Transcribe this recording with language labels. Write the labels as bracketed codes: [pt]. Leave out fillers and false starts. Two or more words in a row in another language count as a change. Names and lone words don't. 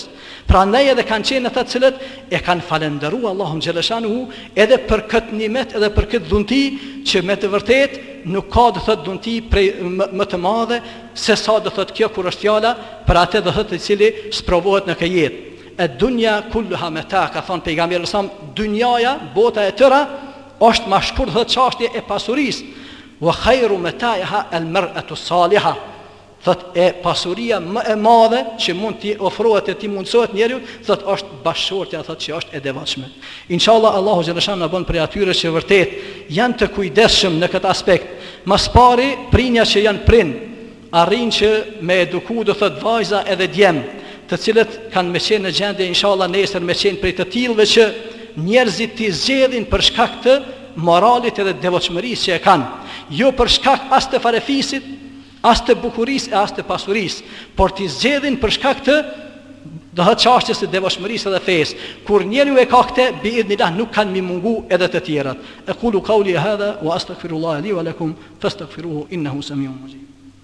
[sq] Prandaj edhe kanë qenë ata të cilët e kanë falendëruar Allahun xhaleshanuhu edhe për këtë nimet edhe për këtë dhunti që me të vërtet nuk ka do thotë dhunti më të madhe se sa do thotë kjo kur është fjala për atë do thotë i cili sprovohet në këtë jetë. E [ar] الدنيا كلها متاع, [sq] ka thënë pejgamberi sa dunjaja, bota e tëra është më shkurt thotë çështje e pasurisë. [ar] وخير متاعها المرأة الصالحة. [sq] Thot e pasuria më e madhe që mund t'i ofrohet e t'i mundsohet njeriu, thot është bashortja, thot që është e devotshme. Inshallah Allahu xhaleshan na bën për atyre që vërtet janë të kujdesshëm në këtë aspekt. Mas pari prinja që janë prind arrin që me eduku do thot vajza edhe djem, të cilët kanë me qenë në gjendje inshallah nesër me qenë prej të tillëve që njerëzit t'i zgjedhin për shkak të moralit edhe devotshmërisë që e kanë, jo për shkak as të farefisit, as të bukurisë e as të pasurisë, por t'i zgjedhin për shkak të Do të çështjes së devotshmërisë dhe fesë. Kur njeriu e ka këtë, biidhnillah nuk kanë mi mungu edhe të tjerat. [ar] أقول قولي هذا وأستغفر الله لي ولكم فاستغفروه إنه سميع مجيب.